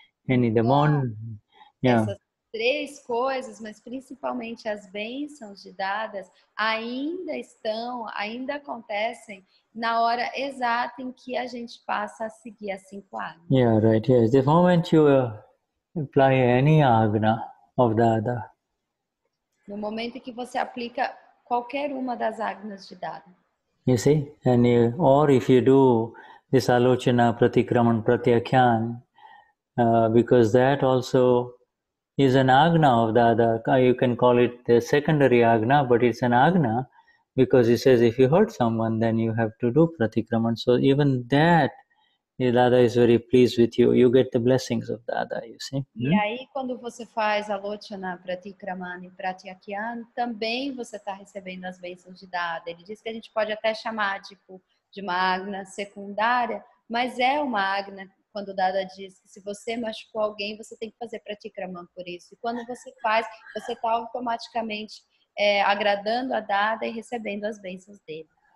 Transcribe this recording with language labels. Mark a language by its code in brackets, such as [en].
[en] And in the morning, [pt] Essas 3 coisas, mas principalmente as bênçãos de Dadas, ainda acontecem na hora exata em que a gente passa a seguir as 5 agnas. [en] Yeah, right. Yes, the moment you apply any agna of Dada. [pt] No momento em que você aplica qualquer uma das agnas de Dada. [en] You see, and or if you do this alochana, pratikraman, pratyakyan, because that also is an agna of Dada. You can call it the secondary agna, but it's an agna because he says if you hurt someone, then you have to do pratikraman. So even that, Dada is very pleased with you. You get the blessings of Dada, you see. [pt] E aí, quando você faz alochana, pratikraman e pratyakyan, também você está recebendo as bênçãos de Dada. Ele diz que a gente pode até chamar de uma agna secundária, mas é uma agna. Quando o Dada diz que se você machucou alguém, você tem que fazer pratikraman por isso. E quando você faz, você está automaticamente agradando a Dada e recebendo as bênçãos dele.